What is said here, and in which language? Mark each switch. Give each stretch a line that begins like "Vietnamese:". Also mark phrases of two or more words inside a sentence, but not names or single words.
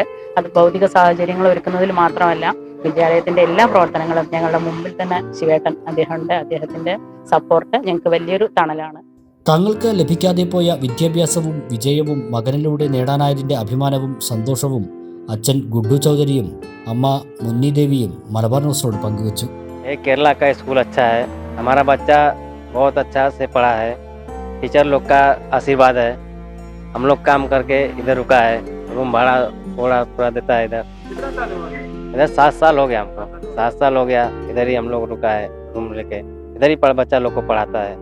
Malayalam: അത് ഭൗതിക സാഹചര്യങ്ങൾ ഒരുക്കുന്നതിൽ മാത്രമല്ല, വിദ്യാലയത്തിന്റെ എല്ലാ പ്രവർത്തനങ്ങളും ഞങ്ങളുടെ മുമ്പിൽ തന്നെ ശിവേട്ടൻ അദ്ദേഹമുണ്ട്. അദ്ദേഹത്തിന്റെ സപ്പോർട്ട് ഞങ്ങൾക്ക് വലിയൊരു തണലാണ്. തങ്ങൾക്ക് ലഭിക്കാതെ പോയ വിദ്യാഭ്യാസവും വിജയവും മകനിലൂടെ നേടാനായതിന്റെ അഭിമാനവും സന്തോഷവും അച്ഛൻ ഗുഡു ചൗധരിയും അമ്മ മുന്നി ദേവിയും മലബാർ ന്യൂസിനോട് പങ്കുവച്ചു.
Hindi: केरला का स्कूल अच्छा है. हमारा बच्चा बहुत अच्छा से पढ़ा है. टीचर लोग का आशीर्वाद है. हम लोग काम करके इधर रुका है. रूम भाड़ा पूरा देता है. इधर 7 साल हो गया हमको. 7 साल हो गया इधर ही हम लोग रुका है. रूम लेके इधर ही बच्चा लोग को पढ़ाता है.